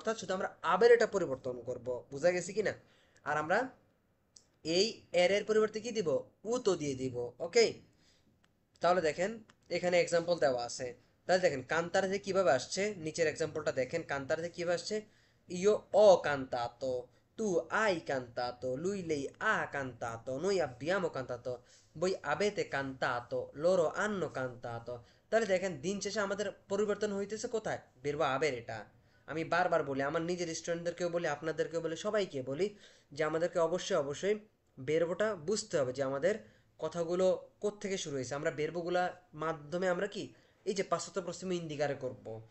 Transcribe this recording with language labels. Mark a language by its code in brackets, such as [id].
[bn] অর্থাৎ শুধু আমরা আবের এটা পরিবর্তন করব, বুঝা গেছে কি না? আর আমরা এই এর পরিবর্তে কি দিব, উতো দিয়ে দিব। ওকে, তাহলে দেখেন এখানে এক্সাম্পল দেওয়া আছে। তাহলে দেখেন কান্তারে কিভাবে আসছে, নিচের এক্সাম্পলটা দেখেন কান্তারে কিভাবে আসছে। [it] Io ho cantato, tu hai cantato, lui lei ha cantato, noi abbiamo cantato, voi avete cantato, loro hanno cantato। [bn] তাহলে দেখেন দিন শেষে আমাদের পরিবর্তন হইতেছে কোথায়, বেরবা আবের এটা। আমি বারবার বলি, আমার নিজের স্টুডেন্টদেরকেও বলি, আপনাদেরকেও বলি, সবাইকে বলি যে আমাদেরকে অবশ্যই অবশ্যই বেরবোটা বুঝতে হবে যে আমাদের কথাগুলো কোত্থেকে শুরু হয়েছে। আমরা বেরবোগুলা মাধ্যমে আমরা কি এই যে পাশ্চাত্য পশ্চিম ইন্দিকারে করব।